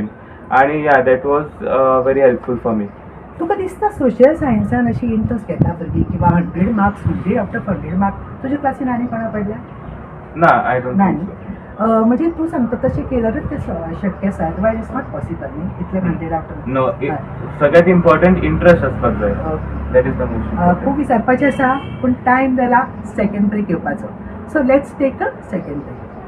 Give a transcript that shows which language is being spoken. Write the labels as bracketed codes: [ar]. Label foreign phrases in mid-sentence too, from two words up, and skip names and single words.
[en] And yeah, that was very helpful for me. [kok] तुका दिसता सोशल सायन्सान अशी इंट्रस्ट घेता भुरगीं किंवा 100 मार्क्स 100 [en] out of [kok] 100 मार्क्स तुज्या क्लासीन आनी कोणा पडल्या? ना, [en] I don't [kok] ना [en] think [kok] न्ही. [en] so. [kok] म्हणजे तूं सांगता तशें केल्यारूच ते शक्य आसा, [en] otherwise it's not possible [kok] न्ही इतले 100 [en] out of. [kok] No, सगळ्यात [en] important interest [kok] असपाक जाय. [en] That is the most important. [kok] खूब विचारपाचें आसा पूण टायम जाला [en] second break [kok] घेवपाचो. [en] So let's take a second break.